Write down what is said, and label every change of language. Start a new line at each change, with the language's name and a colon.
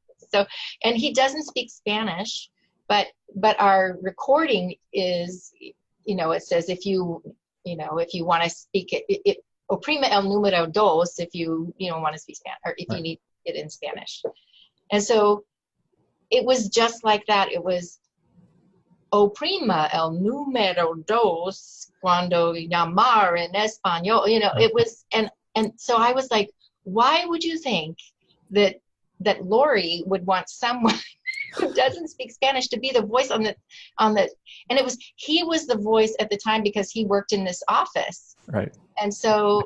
English: So, and he doesn't speak Spanish, but our recording is, it says if you want to speak it,
Spanish: oprime el número dos
English: if you want to speak Spanish, or if you need it in Spanish. And so it was just like that. It was
Spanish: oprima el número dos cuando llamar en español.
English: It was, and so I was like, why would you think that Lori would want someone who doesn't speak Spanish to be the voice on the and he was the voice at the time because he worked in this office. Right. And so